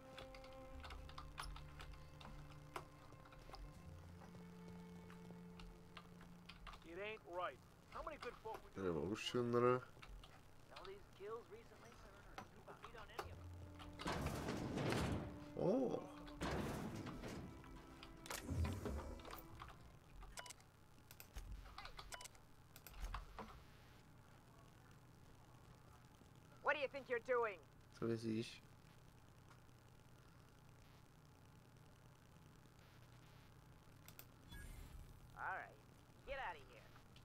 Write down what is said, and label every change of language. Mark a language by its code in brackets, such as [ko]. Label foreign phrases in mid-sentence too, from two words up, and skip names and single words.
[en] Revolutioner. Oh. What do you think you're doing? [cs] Co myslíš? [en] All right, get out of here.